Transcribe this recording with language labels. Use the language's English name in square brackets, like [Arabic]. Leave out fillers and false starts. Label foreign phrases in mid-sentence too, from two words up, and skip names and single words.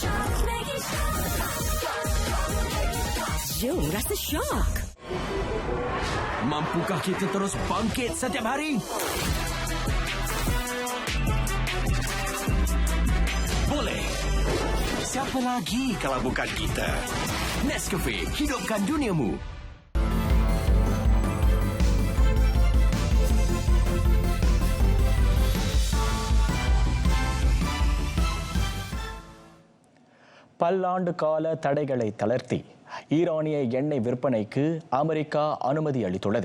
[Malay] Jom rasa shock. Mampukah kita terus bangkit setiap hari? Boleh. Siapa lagi kalau bukan kita? Nescafe, hidupkan duniamu. [Tamil] பல்லாண்டு கால தடைகளை தளர்த்தி ஈரானிய எண்ணெய் விற்பனைக்கு அமெரிக்கா அனுமதி அளித்துள்ளது.